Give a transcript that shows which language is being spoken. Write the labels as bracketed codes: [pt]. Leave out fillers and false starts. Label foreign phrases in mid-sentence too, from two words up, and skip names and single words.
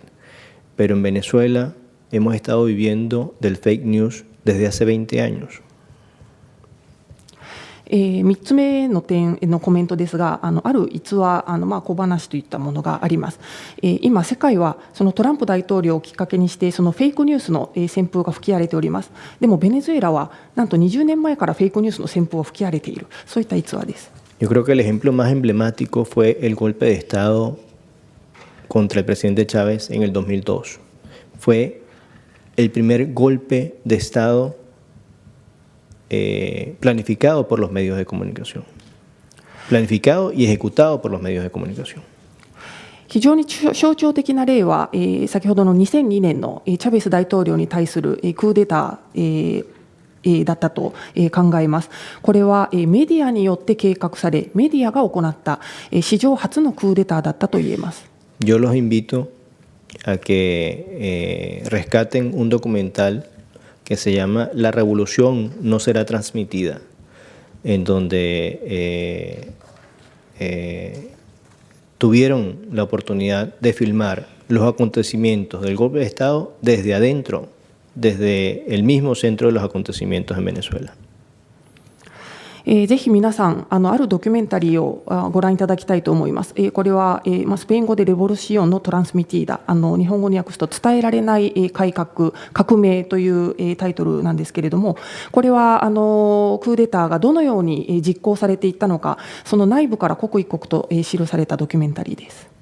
[es] Pero en Venezuela hemos estado viviendo del [en] fake news [es] desde hace 20 años. [ja] 3 つ目の点のコメントですが、ある逸話、小話といったものがあります。今、世界はそのトランプ大統領をきっかけにして、そのフェイクニュースの旋風が吹き荒れております。でも、ベネズエラはなんと20年前からフェイクニュースの旋風が吹き荒れている、そういった逸話です。 [es] Yo creo que el ejemplo más emblemático fue el golpe de Estado contra el presidente Chávez en el 2002. Fue el primer golpe de Estado planificado por los medios de comunicación. Planificado y ejecutado por los medios de comunicación. [ja] 非常に象徴的な例は、先ほどの2002年のチャベス大統領に対するクーデターだったと考えます。これはメディアによって計画され、メディアが行った史上初のクーデターだったと言えます。 [es] Yo los invito a que rescaten un documental que se llama La Revolución no será transmitida, en donde tuvieron la oportunidad de filmar los acontecimientos del golpe de Estado desde adentro, desde el mismo centro de los acontecimientos en Venezuela. [ja] ぜひ皆さんあるドキュメンタリーをご覧いただきたいと思います。これはスペイン語でレボルシオンのトランスミティーダ、日本語に訳すと伝えられない改革、革命というタイトルなんですけれども、これはクーデターがどのように実行されていったのか、その内部から刻一刻と記されたドキュメンタリーです。